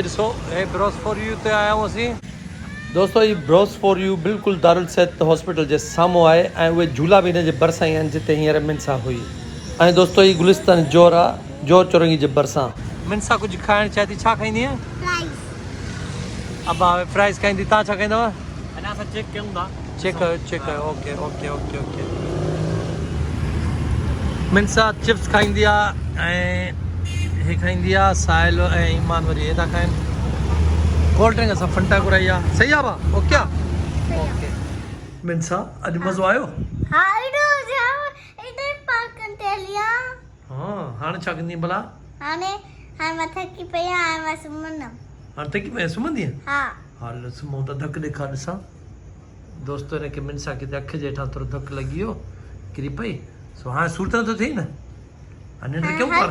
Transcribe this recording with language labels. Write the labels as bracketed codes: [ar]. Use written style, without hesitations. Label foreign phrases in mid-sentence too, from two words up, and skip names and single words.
[sd] ॾिसो हे ब्रश फॉर यू ते आया आहियूं असीं। दोस्तो हीअ ब्रश फॉर यू बिल्कुलु दारुल सेहत हॉस्पिटल जे साम्हूं आहे, ऐं उहे झूला बि हिन जे भरिसां ई आहिनि जिते हींअर मिनसा हुई। ऐं दोस्तो हीअ गुलिस्तान जोर आहे, जोर चौरंगी जे भरिसां। मिनसा कुझु खाइणु चाहे थी, छा खाईंदी आहे? फ्राइज। अब फ्राइज़ खाईंदी, तव्हां छा खाईंदव? अञा असां चेक कयूं था। चेक कयो। [en] okay okay okay okay. [sd] मिनसा चिप्स खाईंदी आहे, ऐं हे खाईंदी आहे साहिल ऐं ईमान वरी हे था खाइनि। [en] cold drink [sd] असां फंटा घुराई आहे। सही आहे भाउ? ओके आहे? ओके। मिनसा अॼु मज़ो आयो? हाँ इधर पार्क कंते हलिया। हाँ हाणे छा कंदी भला? हाणे मां थकी पई आहियां, हाणे मां सुम्हंदमि। हाणे थकी पई सुम्हंदी? हा। हल सुम्हूं त धकु ॾेखार ॾिसां। दोस्तो हिनखे मिनसा किथे अखि जे हेठां थोरो धकु लॻी वियो, किरी पई। सो हाणे सूर त नथो थिए न? हाणे निंड कयूं पाण?